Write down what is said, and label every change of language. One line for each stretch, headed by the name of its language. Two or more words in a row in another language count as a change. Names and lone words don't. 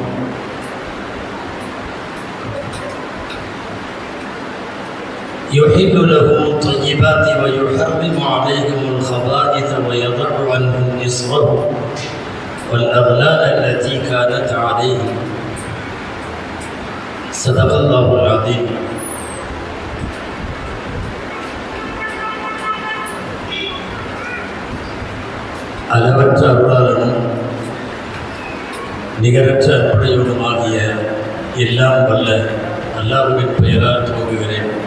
Arabic: يحل لهم الطيبات ويحرم عليهم الخبائث ويضع عنهم إصرهم والأغلال التي كانت عليهم صدق الله العظيم.
Tamil: அளவற்ற அருளாளனும் நிகரற்ற அன்புடையவனுமாகிய எல்லாம் வல்ல அல்லாஹ்வின் பெயரால் துவங்குகிறேன்.